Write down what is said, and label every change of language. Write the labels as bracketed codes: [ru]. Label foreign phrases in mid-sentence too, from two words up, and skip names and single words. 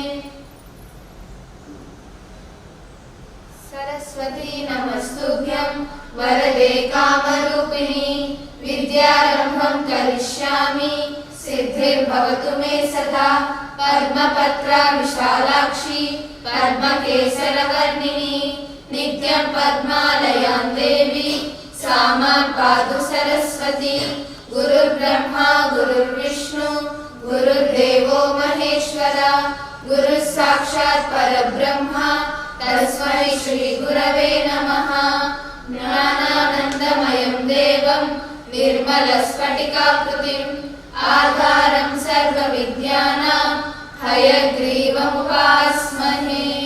[sa] సరస్వతీ నమస్తుభ్యం వరదే కామరూపిణి విద్యారంభం కరిష్యామి సిద్ధిర్భవతు మే సదా పద్మపత్ర విశాలాక్షి పద్మకేసరవర్ణిని నిత్యం పద్మాలయాం దేవి सा मां पातु सरस्वती. गुरुर्ब्रह्मा गुरुर्विष्णु गुरुर्देवो महेश्वरा गुरुः साक्षात् परब्रह्म तस्मै श्री गुरवे नमः. ज्ञानानन्दमयं देवं निर्मलस्फटिकाकृतिम् आधारं सर्वविद्यानां हयग्रीवमुपास्महे.